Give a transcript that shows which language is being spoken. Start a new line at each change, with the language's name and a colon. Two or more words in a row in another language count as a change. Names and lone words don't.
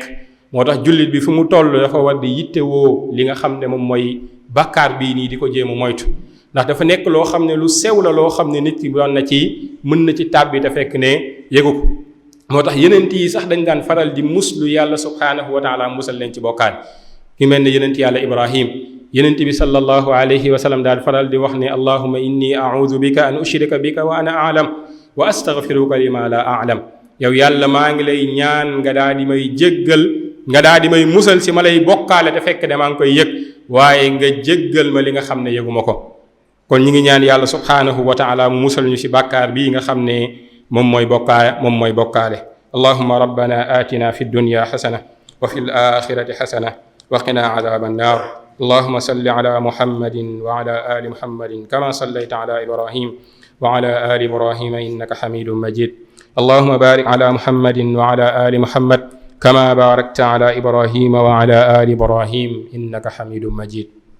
Wolof: moo tax jullit bi fu mu toll dafa war di yittewoo li nga xam ne moom mooy bakkaar bii nii di ko jéem a moytu, ndax dafa nekk loo xam ne lu sew la loo xam ne nit ki doon na ci mën na ci tàbbi te fekk ne yëgu ko. moo tax yenent yi sax dañ daan faral di muslu yàlla
Arabic: سبحانه وتعالى
Wolof: musal leen ci bokkaale. ki mel ne yenent yàlla Ibrahim, yenent bi
Arabic: صلى الله عليه وسلم
Wolof: daal faral di wax ne
Arabic: اللهم إني أعوذ بك أن أشرك بك وأنا أعلم وأستغفرك لما لا أعلم.
Wolof: yow yàlla maa ngi lay ñaan nga daa di may jéggal, nga daa di may musal si ma lay bokkaale te fekk ne maa ngi koy yëg, waaye nga jéggal ma li nga xam ne yëguma ko. kon ñi ngi ñaan yàlla
Arabic: سبحانه وتعالى
Wolof: mu musal ñu si bàkkaar bii nga xam ne moom mooy bokkaale.
Arabic: اللهم ربنا آتنا في الدنيا حسنة وفي الآخرة حسنة وقنا عذاب النار. اللهم صل على محمد وعلى آل محمد كما صليت على إبراهيم وعلى آل إبراهيم إنك حميد مجيد. اللهم بارك على محمد وعلى آل محمد كما باركت على إبراهيم وعلى آل إبراهيم إنك حميد مجيد.